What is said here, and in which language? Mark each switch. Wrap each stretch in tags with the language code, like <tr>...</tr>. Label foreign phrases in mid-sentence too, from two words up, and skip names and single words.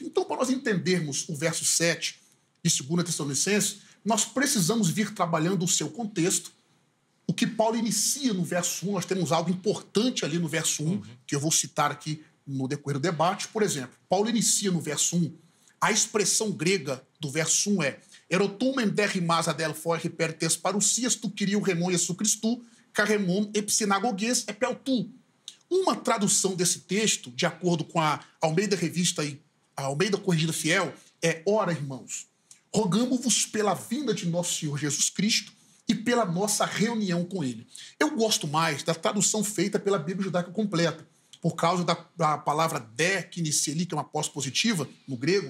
<pt>Então, para nós entendermos o verso 7 de 2 Tessalonicenses, nós precisamos vir trabalhando o seu contexto. O que Paulo inicia no verso 1, nós temos algo importante ali no verso 1, que eu vou citar aqui no decorrer do debate. Por exemplo, Paulo inicia no verso 1, a expressão grega do verso 1 é</pt> <el>«Ἐρωτῶμεν δὲ ὑμᾶς ἀδελφοί ὑπὲρ τῆς παρουσίας τοῦ κυρίου ἡμῶν Ἰησοῦ Χριστοῦ καὶ ἡμῶν ἐπισυναγωγῆς ἐπ' αὐτόν».</el> <pt>Uma tradução desse texto, de acordo com a Almeida Revista e a Almeida Corrigida Fiel é: ora, irmãos, rogamo-vos pela vinda de nosso Senhor Jesus Cristo e pela nossa reunião com ele. Eu gosto mais da tradução feita pela Bíblia Judaica Completa, por causa da palavra de, que inicia ali, que é uma pós-positiva no grego.</pt>